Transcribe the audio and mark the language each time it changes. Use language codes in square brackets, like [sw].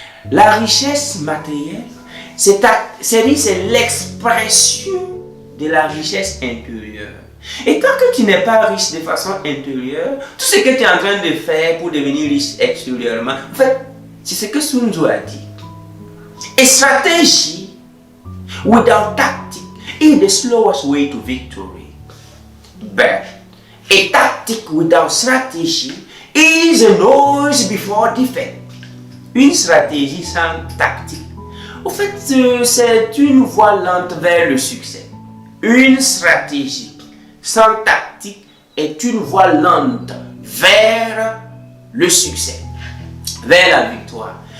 [fr] La richesse matérielle, c'est l'expression de la richesse intérieure. Et tant que tu n'es pas riche de façon intérieure, tout ce que tu es en train de faire pour devenir riche extérieurement, en fait, c'est ce que Sun Tzu a dit. [en] A strategy without tactic is the slowest way to victory. But a tactic without strategy is a noise before defeat. [fr] Une stratégie sans tactique, en fait, c'est une voie lente vers le succès. Une stratégie sans tactique est une voie lente vers le succès, vers la victoire.